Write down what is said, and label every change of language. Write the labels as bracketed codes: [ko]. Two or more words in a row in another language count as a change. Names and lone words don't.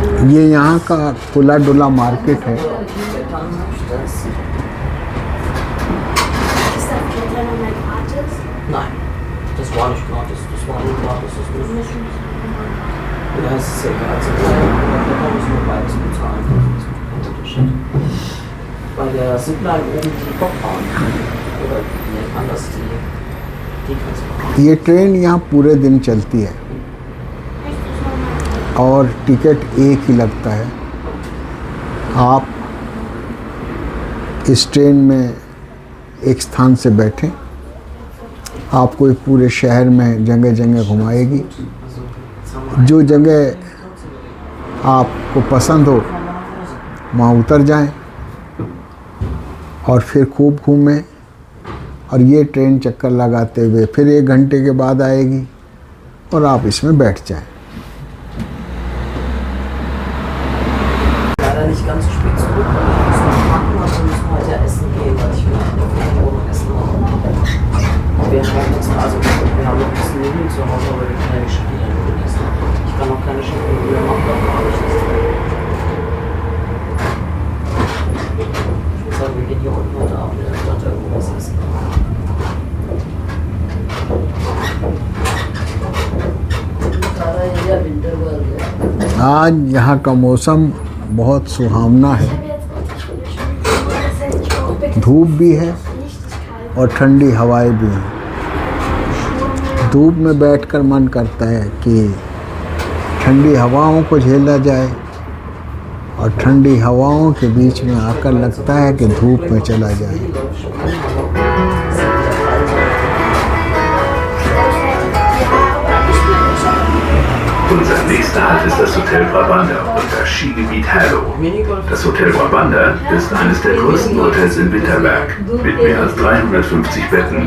[hi] ये यहाँ का खुला डुला मार्केट है। [de] Nein, das war nicht gratis, das war nur gratis, das ist ja, es ist egal, also da müssen wir beides bezahlen, das ist ein Unterschied. Bei der Zipline oben die Bobbahn, oder anders die kannst du [hi] ये ट्रेन यहाँ पूरे दिन चलती है और टिकट एक ही लगता है। आप इस ट्रेन में एक स्थान से बैठें, आपको ये पूरे शहर में जगह जगह घुमाएगी। जो जगह आपको पसंद हो वहाँ उतर जाएं और फिर खूब घूमें। और ये ट्रेन चक्कर लगाते हुए फिर 1 घंटे के बाद आएगी और आप इसमें बैठ जाएं। [de] leider nicht ganz so spät zurück, weil ich muss noch packen, aber wir müssen heute ja essen gehen, weil ich will irgendwo noch essen. Wir haben uns also, wir haben noch ein bisschen Nudeln zu Hause, aber wir können ja nicht Spiegelnudeln essen. Ich kann auch keine Spiegelnudeln machen, das mache ich nicht. Ich würde sagen, wir gehen hier unten heute Abend in der Stadt irgendwo was essen. [hi] आज यहाँ का मौसम बहुत सुहावना है, धूप भी है और ठंडी हवाएं भी हैं। धूप में बैठकर मन करता है कि ठंडी हवाओं को झेला जाए और ठंडी हवाओं के बीच में आकर लगता है कि धूप में चला जाए। [de] Unser nächster Halt ist das Hotel Brabanda und das Skigebiet Herlo. Das Hotel Brabanda ist eines der größten Hotels in Winterberg mit mehr als 350 Betten.